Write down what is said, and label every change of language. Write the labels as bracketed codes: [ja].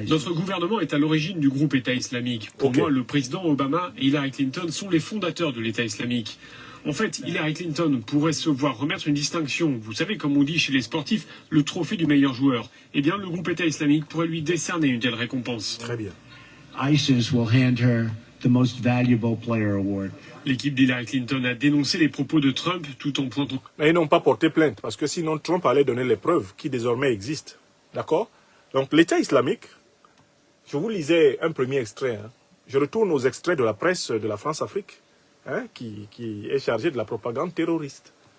[fr] Notre gouvernement est à l'origine du groupe État islamique. Pour moi, le président Obama et Hillary Clinton sont les fondateurs de l'État islamique. En fait, Hillary Clinton pourrait se voir remettre une distinction. Vous savez, comme on dit chez les sportifs, le trophée du meilleur joueur. Eh bien, le groupe État islamique pourrait lui décerner une telle récompense. Très bien. [en] ISIS will hand her the Most Valuable Player Award. [fr] L'équipe d'Hillary Clinton a dénoncé les propos de Trump tout en pointant... Mais ils n'ont pas porté plainte, parce que sinon Trump allait donner les preuves qui désormais existent. D'accord? Donc l'État islamique, je vous lisais un premier extrait. Hein. Je retourne aux extraits de la presse de la France-Afrique, hein, qui est chargée de la propagande terroriste.